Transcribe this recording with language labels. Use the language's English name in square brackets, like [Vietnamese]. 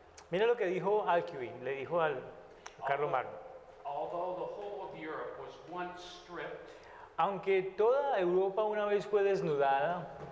[Spanish] Mira lo que dijo Alcuin, le dijo a Carlomagno. [English] although the whole of Europe was once stripped [Spanish] Aunque toda Europa una vez fue desnudada